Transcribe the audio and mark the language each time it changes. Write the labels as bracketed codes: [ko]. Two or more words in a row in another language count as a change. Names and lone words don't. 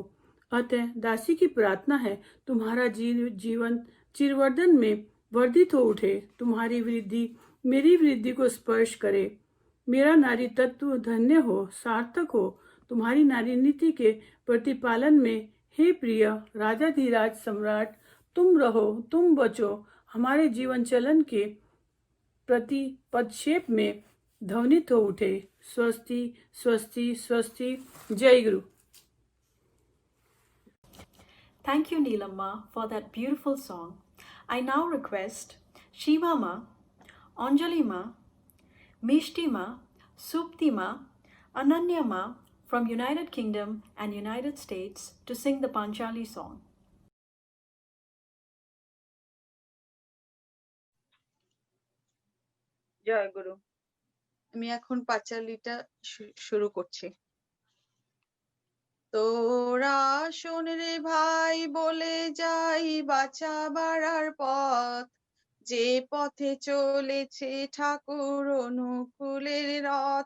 [hi] अतः दासी की प्रार्थना है तुम्हारा जीवन चिरवर्धन में वर्धित हो उठे, तुम्हारी वृद्धि मेरी वृद्धि को स्पर्श करे, मेरा नारी तत्व धन्य हो, सार्थक हो तुम्हारी नारी नीति के प्रतिपालन में। हे प्रिय राजाधिराज सम्राट, तुम रहो, तुम बचो, हमारे जीवन चलन के प्रति पदक्षेप में ध्वनित हो उठे। स्वस्ति स्वस्ति स्वस्ति। जय गुरु। [en] Thank you, Neelamma, for that beautiful song. I now request Shiva Ma, Anjali Ma, Mishti Ma, Supti Ma, Ananya Ma from United Kingdom and United States to sing the Panchali song. [bn] জয় গুরু। আমি এখন পাঁচালীটা শুরু করছি। তোরা শোন রে ভাই, বলে যাই বাঁচা বাড়ার পথ, যে পথে চলেছে ঠাকুর অনুকূলের রথ।